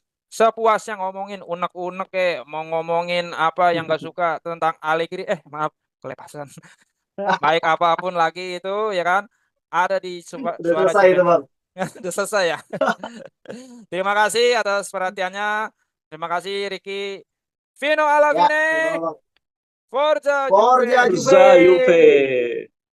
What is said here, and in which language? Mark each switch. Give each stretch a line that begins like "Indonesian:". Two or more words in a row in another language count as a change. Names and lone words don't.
Indonesian: Sepuasnya ngomongin unek-unek kayak mau ngomongin apa yang gak suka tentang Allegri. Maaf, kelepasan. Baik apapun lagi itu ya kan. Ada di Udah Suara selesai itu Juventus. bang. Udah selesai ya. Terima kasih atas perhatiannya. Terima kasih Ricky.
Italian: Vino alla
Indonesian: Ya,
Italian: fine.
Indonesian: sama-sama bang.
Italian: Forza Forza Juve. Forza Juve. Juve.